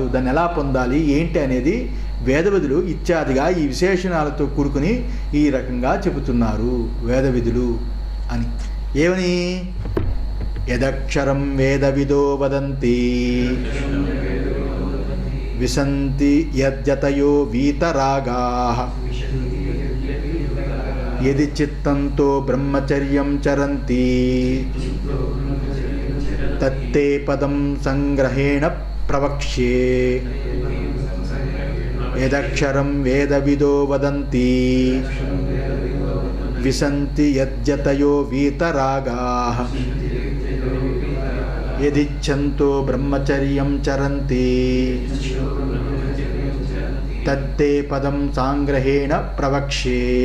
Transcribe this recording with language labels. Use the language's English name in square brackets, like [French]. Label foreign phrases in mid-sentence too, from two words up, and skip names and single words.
[Telugu] దాన్ని ఎలా పొందాలి ఏంటి అనేది వేదవిధులు ఇత్యాదిగా ఈ విశేషణాలతో కూడుకుని ఈ రకంగా చెబుతున్నారు వేదవిధులు అని. [Sanskrit] ఏమని? యదక్షరం వేదవిదో వదంతి విశంతి యద్యతయో వీతరాగాః యది చిత్తంతో బ్రహ్మచర్యం చరంతి తత్తే పదం సంగ్రహేణ ప్రవక్ష్యే. యదక్షరం వేదవిదో వదంతి విశంతి యద్యతయో వీతరాగాః యదిచ్ఛంతో బ్రహ్మచర్యం చరంతి తత్తే పదం సాంగ్రహేణ ప్రవక్ష్యే.